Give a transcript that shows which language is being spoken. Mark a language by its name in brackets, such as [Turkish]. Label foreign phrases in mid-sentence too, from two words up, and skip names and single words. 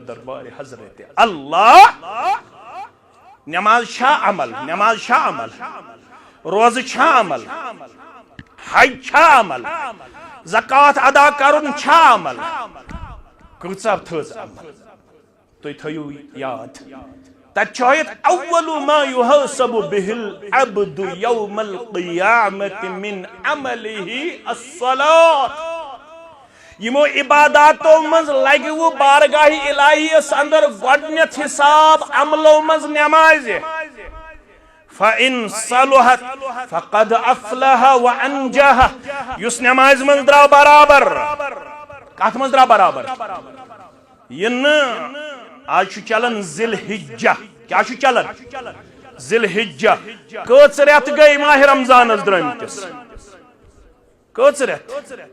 [Kashmiri] دربارِ حضرت اللہ نماز چھا عمل نماز چھا عمل روزٕ چھا عمل حج چھا عمل زکات ادا کرُن چھا عمل کۭژاہ تھٔز عمل تُہۍ تھٲیِو یاد تتہِ چھُ ہٲیِتھ [Arabic] اول ما يحاسب به العبد يوم القيامة من عمله الصلاة [Kashmiri] یمو عباداتو مز لگہِ وٕ بارگاہ الہیس اندر گۄڈنیتھ حساب عملو مز نمازِ [Arabic] فإن صلحت فقد افلح وانجح [Kashmiri] یُس نمازِ منٛز درٛاو برابر کتھ منٛز درٛاو برابر یہِ نہٕ آج چھُ چلان ذی الحجہ کیا چھُ چلان ذی الحجہ کٔژ رٮ۪تھ گٔے ماہ رمضانس درٲمتِس کٔژ رٮ۪تھ